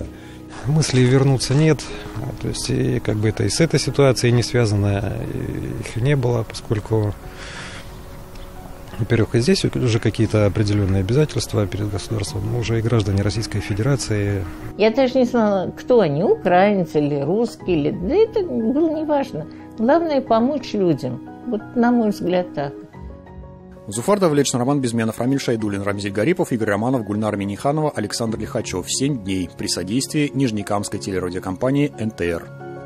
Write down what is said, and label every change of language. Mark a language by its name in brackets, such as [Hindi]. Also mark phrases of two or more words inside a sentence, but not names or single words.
[Russian] Мыслей вернуться нет, то есть и как бы это и с этой ситуацией не связано, их не было, поскольку, во-первых, и здесь уже какие-то определенные обязательства перед государством, мы уже и граждане Российской Федерации. Я даже не знала, кто они, украинцы или русские, или... да это было неважно. Главное помочь людям, вот на мой взгляд так. Зуфар Давлетшин, Роман Безменов, Рамиль Шайдуллин, Рамзиль Гарипов, Игорь Романов, Гульнара Миниханова, Александр Лихачев. 7 дней при содействии Нижнекамской телерадиокомпании НТР.